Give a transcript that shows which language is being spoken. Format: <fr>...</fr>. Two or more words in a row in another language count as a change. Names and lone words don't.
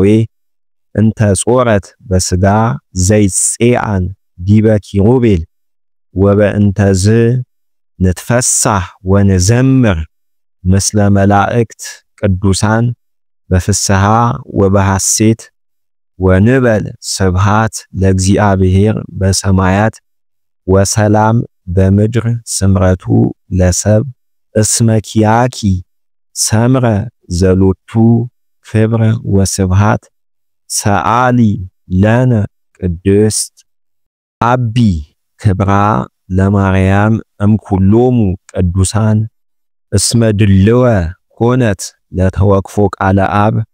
<gez>እንተ ጾረት በስጋ ዘይጼአን ዲበ ኪሩቤል ወበእንተዝ ንትፈሳህ ወንዘምር ምስለ መላእክት ቅዱሳን በፍስሃ ወበሐሴት ወንበል ስብሃት ለእግዚአብሔር በሰማያት ወሰላም በምድር ስምረቱ ለሰብ እስመ ኪያኪ ሰምረ ዘሎቱ ክብረ ወስብሃት ሰአሊ ለነ ቅድስት አቢ ክብራ ለማርያም እምኩሎሙ ቅዱሳን እስመ ድልወ ኮነት ለተወክፎ ቃለ አብ</gez>